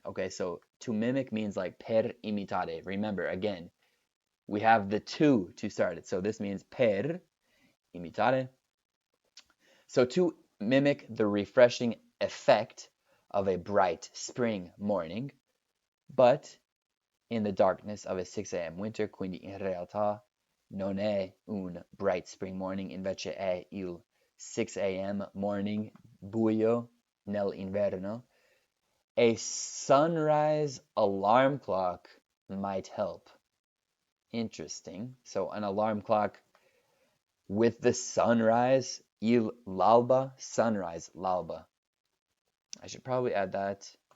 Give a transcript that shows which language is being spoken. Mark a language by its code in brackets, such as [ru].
[en] Okay, so to mimic means like [it] per imitare. [en] Remember, again, we have the to start it. So this means [it] per imitare. [en] So to mimic the refreshing effect of a bright spring morning, but in the darkness of a 6 a.m. [it] winter, quindi in realtà non è un [en] bright spring morning, [it] invece è il 6 a.m. morning buio nell'inverno. [en] A sunrise alarm clock might help. Interesting. So an alarm clock with the sunrise, l'alba, sunrise, l'alba. I should probably add that.